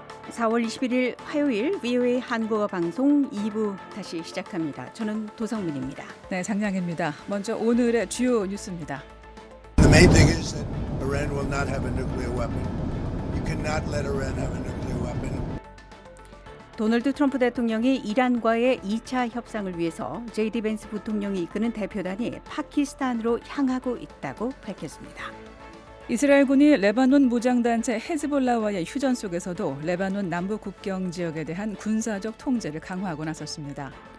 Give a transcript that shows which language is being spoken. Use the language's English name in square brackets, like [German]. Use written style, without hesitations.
[Korean] 4월 21일 화요일 VOA 한국어 방송 2부 다시 시작합니다. 저는 도성민입니다. 네, 장량입니다. 먼저 오늘의 주요 뉴스입니다. [English] The main thing is that Iran will not have a nuclear weapon. You cannot let Iran have a nuclear weapon. [Korean] 도널드 트럼프 대통령이 이란과의 2차 협상을 위해서 제이디 벤스 부통령이 이끄는 대표단이 파키스탄으로 향하고 있다고 밝혔습니다. 이스라엘군이 레바논 무장단체 헤즈볼라와의 휴전 속에서도 레바논 남부 국경 지역에 대한 군사적 통제를 강화하고 나섰습니다.